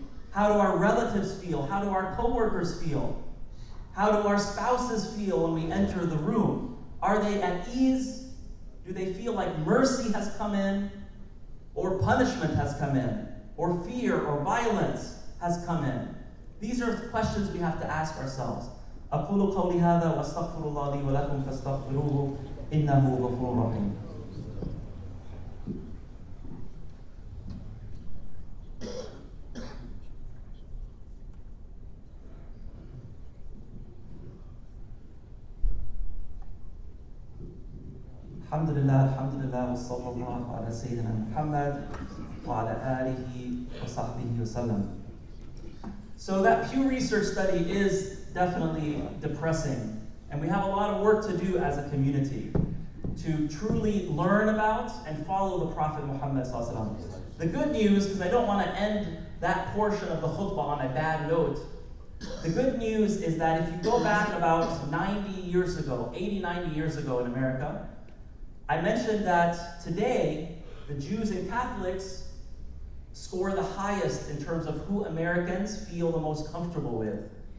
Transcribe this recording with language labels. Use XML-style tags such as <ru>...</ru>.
<en>How do our relatives feel? How do our co-workers feel? How do our spouses feel when we enter the room? Are they at ease? Do they feel like mercy has come in, or punishment has come in, or fear or violence has come in? These are questions we have to ask ourselves.</en> <ar>أقول قولي هذا وأستغفر الله لي ولكم فاستغفروه إنه غفور رحيم. الحمد لله وصلى الله على سيدنا محمد وعلى آله وصحبه وسلم.</ar> <en>So that Pew Research study is definitely depressing, and we have a lot of work to do as a community. to truly learn about and follow the Prophet Muhammad sallallahu alaihi wasallam. The good news, because I don't want to end that portion of the khutbah on a bad note, the good news is that if you go back about 90 years ago, 80, 90 years ago in America, I mentioned that today the Jews and Catholics score the highest in terms of who Americans feel the most comfortable with.</en>